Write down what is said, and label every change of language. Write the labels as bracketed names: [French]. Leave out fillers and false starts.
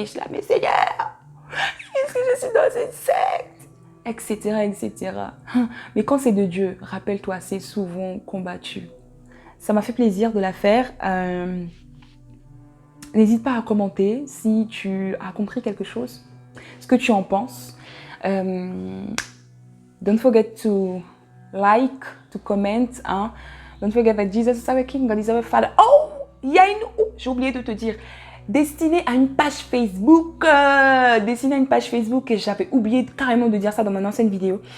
[French] Je suis là, mais Seigneur, est-ce que je suis dans une secte? Etc, etc. Mais quand c'est de Dieu, rappelle-toi, c'est souvent combattu. Ça m'a fait plaisir de la faire. N'hésite pas à commenter si tu as compris quelque chose, ce que tu en penses. [English] Don't forget to like, to comment. Don't forget that Jesus is our King, God is our Father. [French] Oh, il y a une... Oh, j'ai oublié de te dire. Destiné à une page Facebook. Destiné à une page Facebook. Et j'avais oublié carrément de dire ça dans mon ancienne vidéo.